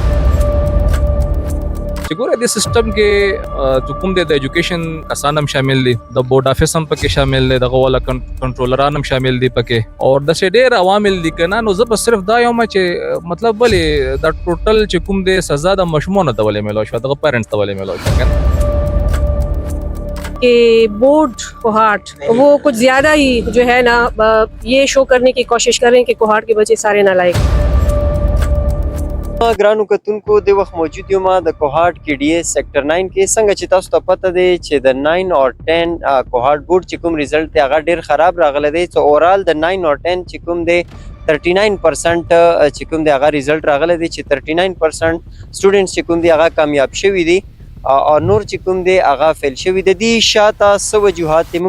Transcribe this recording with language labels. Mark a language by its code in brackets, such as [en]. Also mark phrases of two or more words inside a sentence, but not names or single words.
[ps] چې ګوره د سیستم کې چې کوم د ایجوکیشن کسان هم شامل دي، د [en] board office [ps] هم پکې شامل دي، دغه ولا کنټرولران هم شامل دي پکې، او د څه ډېر عوامل دي کنه. نو زه صرف دا یم چې مطلب ولې د ټوټل چې کوم د سزا د مشمونه ته ولې ملو شو، دغه پیرنټس ته ولې ملو شو کنه. [ur] کہ بورڈ کوہاٹ وہ کچھ زیادہ ہی جو ہے نا یہ شو کرنے کی کوشش کریں کہ کوہاٹ کے بچے سارے نالائق. [ps] ګرانو کتونکو د وخت موجود یم د کوهاټ کې ډي اس سیکټر 9 کې څنګه چې تاسو ته پته دی چې د 9 او 10 کوهاټ بورډ چې کوم ریزلټ دی هغه ډیر خراب راغلی دی. [en] so overall [ps] د 9 او 10 چې کوم دی 39% چې کوم دی هغه ریزلټ راغلی دی چې 39% سټوډنټس چې کوم دی هغه کامیاب شوي دي او نور چې کوم دی هغه فیل شوي د دې شاته څه وجوهات دي.